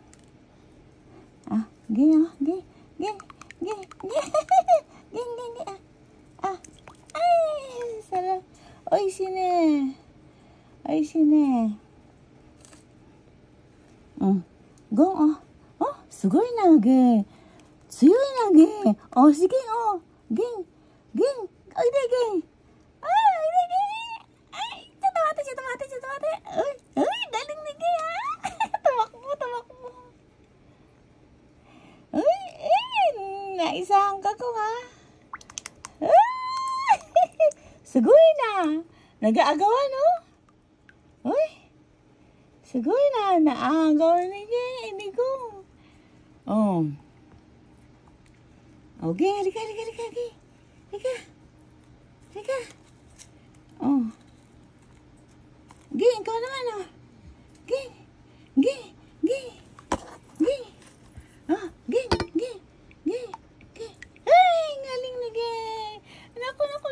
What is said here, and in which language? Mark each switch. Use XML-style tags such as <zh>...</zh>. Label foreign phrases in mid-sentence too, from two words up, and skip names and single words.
<tl>Geng Geng. Geng. Geng. Geng. Geng. Geng. Ay, sarap. Oy, sine. Ay, sine. Gong,</tl> <ja>すごいな、ゲン。強いな、ゲン。sige,ゲン。ゲン。おいで、ゲン。おいで、ゲン。Ay,ちょっと待って。</ja> <tl>Uy, galing ni Geng, ha? Tumakbo. Uy, naisahan ka ko, ha?</tl> <ja>すごいな.</ja> <tl>Nag-aagawa, no? Uy,</tl> <ja>すごいな.</ja> <tl>Naagaw ni Geng. Ni Gong. Geng, halika. Halika. Geng, ikaw naman, Geng. Geng. Ay, galing ni Geng. Naku.</tl>